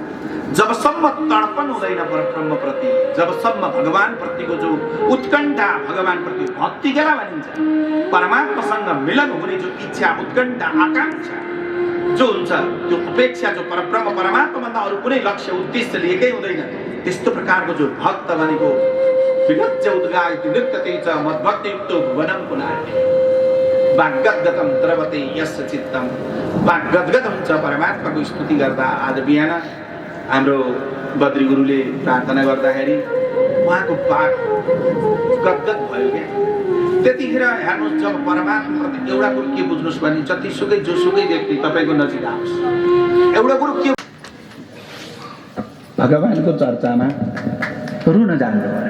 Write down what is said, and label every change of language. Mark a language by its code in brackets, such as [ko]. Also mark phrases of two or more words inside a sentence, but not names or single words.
[ne] जबसम्म तडपन हुँदैन परब्रह्म प्रति, जबसम्म भगवान प्रतिको जो उत्कण्ठा, भगवान प्रति भक्ति केलाई भनिन्छ, परमात्मासँग मिलन हुने जो इच्छा, उत्कण्ठा, आकांक्षा जो हुन्छ, त्यो अपेक्षा जो परब्रह्म परमात्माभन्दा अरू कुनै लक्ष्य उद्देश्य लिएकै हुँदैन, त्यस्तो प्रकारको जो भक्त भनेको [sa] विगत्य उद्गायति नृत्यते च मद्भक्तियुक्तो भुवनं पुनाति वाग्गद्गतं द्रवते यस्य चित्तं। [ne] वाग्गद्गत हुन्छ परमात्माको स्तुति गर्दा। आज बिहान हाम्रो बद्री गुरुले प्रार्थना गर्दाखेरि उहाँको वाग गदगद भयो क्या। त्यतिखेर हेर्नुहोस्, जब परमात्माप्रति एउटा कुरो के बुझ्नुहोस् भने जतिसुकै जोसुकै व्यक्ति तपाईँको नजिक आओस्, एउटा कुरो के भगवानको चर्चामा रुन जानु पर्यो।